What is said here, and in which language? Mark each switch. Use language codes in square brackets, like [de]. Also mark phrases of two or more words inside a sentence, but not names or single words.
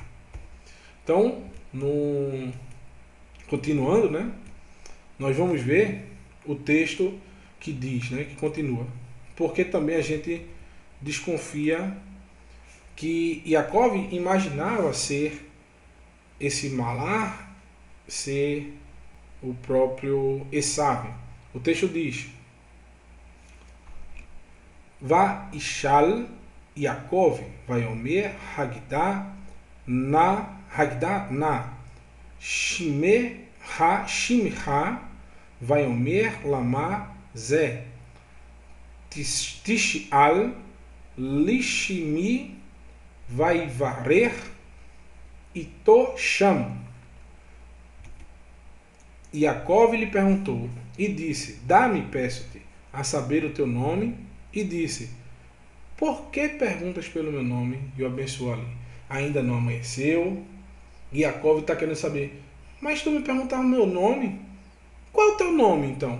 [pt] Então, continuando, né, nós vamos ver o texto que diz, né, que continua. Porque também a gente desconfia que Yaakov imaginava ser esse Malar, ser o próprio Esav. O texto diz: [he] וישאל יעקב ויאמר הגידה נא שמך ויאמר למה זה תשאל לשמי ויברך אתו שם. [pt] Yaakov lhe perguntou e disse: Dá-me, peço-te, a saber o teu nome. E disse: Por que perguntas pelo meu nome? E o abençoou ali. Ainda não amanheceu. E Yaakov está querendo saber: Mas tu me perguntar o meu nome? Qual é o teu nome, então?